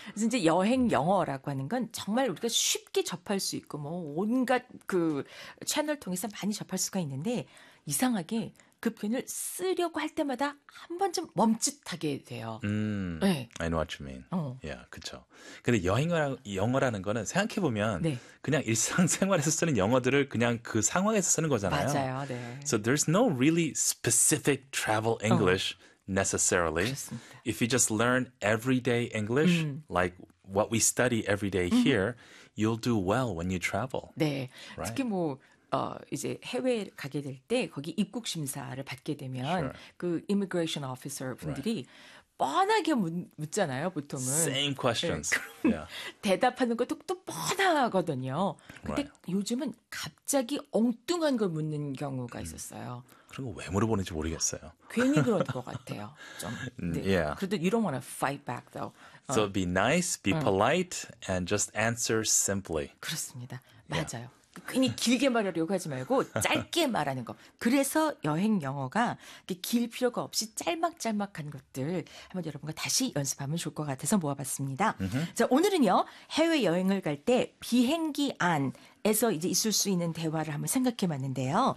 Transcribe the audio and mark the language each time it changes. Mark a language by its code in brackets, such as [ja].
[ko] 그래서 이제 여행 영어라고 하는 건 정말 우리가 쉽게 접할 수 있고 뭐 온갖 그 채널 통해서 많이 접할 수가 있는데 이상하게 그 표현을 쓰려고 할 때마다 한 번쯤 멈칫하게 돼요. [en] 네. I know what you mean. [ko] 예, 그쵸. 근데 여행을 영어라는 거는 생각해 보면 네. 그냥 일상생활에서 쓰는 영어들을 그냥 그 상황에서 쓰는 거잖아요. 맞아요. 네. [en] So there's no really specific travel English necessarily. [ko] 그렇습니다. [en] If you just learn everyday English, like what we study every day here, you'll do well when you travel. [ko] 네. Right? 특히 뭐 이제 해외에 가게 될 때 거기 입국 심사를 받게 되면 [en] sure. [ko] 그 immigration officer 분들이 right. 뻔하게 묻잖아요, 보통은. [en] Same questions. 네. Yeah. [ko] 대답하는 것도 또 뻔하거든요. 근데 [en] right. [ko] 요즘은 갑자기 엉뚱한 걸 묻는 경우가 있었어요. 그런 거 왜 물어보는지 모르겠어요. 괜히 그런 것 같아요. 좀. 네. Yeah. 그래도 [en] you don't want to fight back though. So be nice, be polite, and just answer simply. [ko] 그렇습니다. 맞아요. Yeah. 괜히 길게 말하려고 하지 말고 짧게 말하는 거. 그래서 여행 영어가 길 필요가 없이 짤막짤막한 것들 한번 여러분과 다시 연습하면 좋을 것 같아서 모아봤습니다. Mm-hmm. 자, 오늘은요. 해외여행을 갈 때 비행기 안에서 이제 있을 수 있는 대화를 한번 생각해봤는데요.